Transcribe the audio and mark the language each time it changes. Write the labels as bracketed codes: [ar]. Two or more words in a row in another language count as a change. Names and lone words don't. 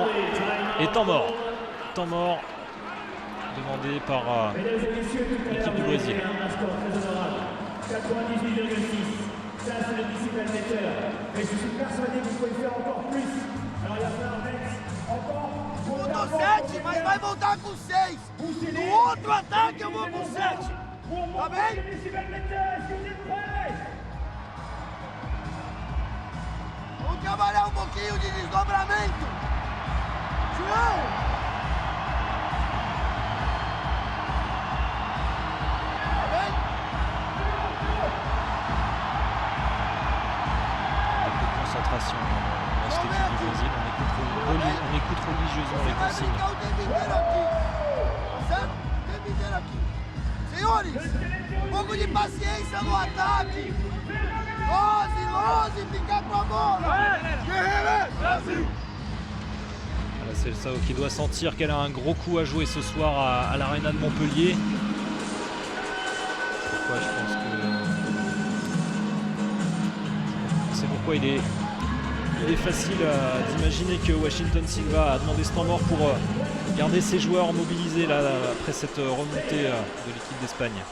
[fr] Et temps mort demandé par l'équipe du Brésil. 98,6. Ça c'est le discipline metteur. Mais je suis persuadé que vous pouvez faire encore plus. Alors il va falloir mettre encore. [pt] Botou 7, mas vai voltar com 6. No outro ataque eu vou com 7. Tá bem? Vamos trabalhar um pouquinho de desdobramento. João! [fr] Concentration dans cette équipe du Brésil, on écoute religieusement les consignes. [pt] Senhores, um pouco de paciência no ataque. 11, ficar com a bola. Brasil! [fr] Voilà, c'est le Sao qui doit sentir qu'elle a un gros coup à jouer ce soir à l'Arena de Montpellier. Pourquoi je pense que c'est pourquoi il est facile d'imaginer que Washington Silva a demandé ce temps mort pour garder ses joueurs mobilisés là, après cette remontée de l'équipe d'Espagne.